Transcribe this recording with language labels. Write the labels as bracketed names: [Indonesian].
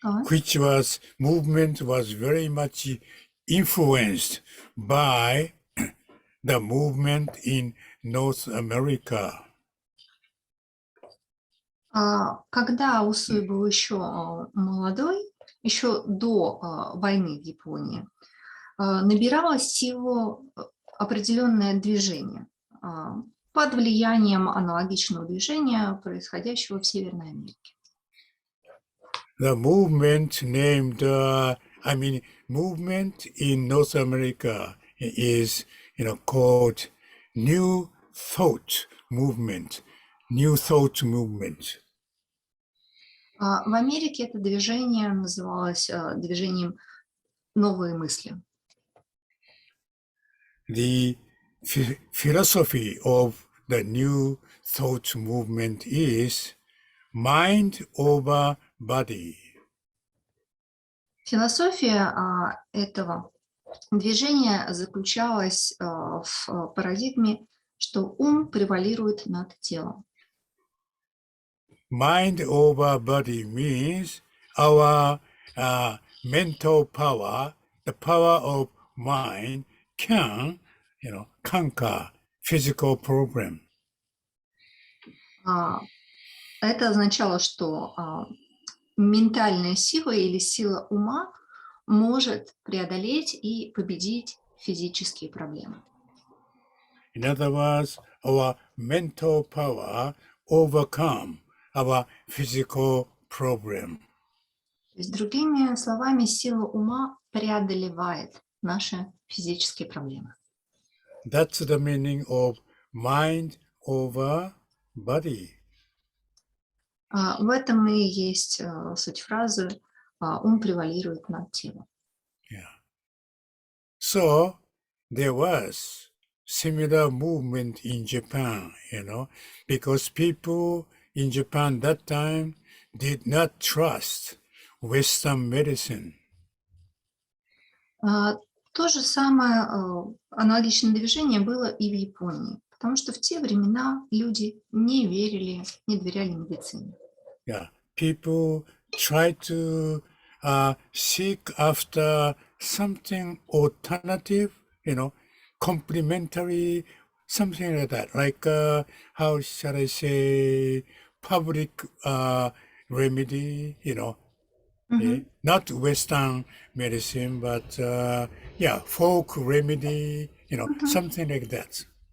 [English] Which movement was very much influenced by the movement in North America. [Russian] Когда Усуи был еще молодой, еще до войны в Японии, набиралось силу определенное движение под влиянием аналогичного движения, происходящего в Северной Америке. [English] The movement named, movement in North America is, called New Thought Movement. New Thought Movement. [Russian] В Америке это движение называлось движением «Новые мысли». [English] The philosophy of the New Thought Movement is mind over body. [Russian] Философия этого движения заключалась в парадигме, что ум превалирует над телом. [English] mind over body means our mental power, the power of mind can, conquer physical problem. [Russian] Это означало, что ментальная сила или сила ума может преодолеть и победить физические проблемы. [English] In other words, our mental power overcome our physical problem. [Russian] То есть, другими словами, сила ума преодолевает наши физические проблемы. [English] That's the meaning of mind over body. [Russian] В этом и есть суть фразы «ум превалирует над телом». [English] Yeah. So there was similar movement in Japan, because people in Japan that time did not trust Western medicine. [Russian] То же самое аналогичное движение было и в Японии, потому что в те времена люди не доверяли медицине. [English] Yeah, people tried to seek after something alternative, complementary, something like that, like how shall I say, public remedy, not Western medicine, but folk remedy, something like that.